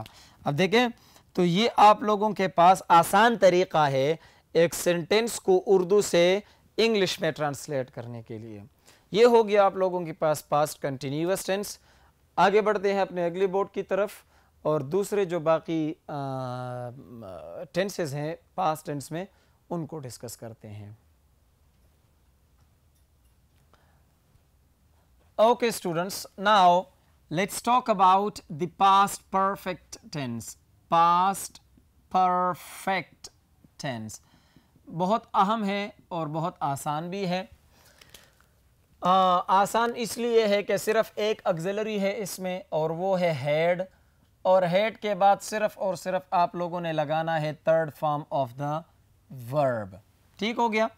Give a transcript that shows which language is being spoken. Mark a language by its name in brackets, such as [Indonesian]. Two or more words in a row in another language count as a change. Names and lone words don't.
[Urdu] اب دیکھیں، تو یہ آپ لوگوں کے پاس آسان طریقہ ہے ایک سینٹینس کو اردو سے انگلش میں ٹرانسلیٹ کرنے کے لیے. یہ ہو گیا آپ لوگوں کے پاس [English] past continuous tense. [Urdu] آگے بڑھتے ہیں اپنے اگلے بورڈ کی طرف، اور دوسرے جو باقی ٹینسز ہیں [English] past tense [Urdu] میں ان کو ڈسکس کرتے ہیں. [English] Okay students, now let's talk about the past perfect tense. Past perfect tense [Urdu] بہت اہم ہے اور بہت آسان بھی ہے. آسان اس لیے ہے کہ صرف ایک آکزیلری ہے اس میں، اور وہ ہے ہیڈ، اور ہیڈ کے بعد صرف اور صرف آپ لوگوں نے لگانا ہے [English] third form of the verb, [Urdu] ٹھیک ہو گیا.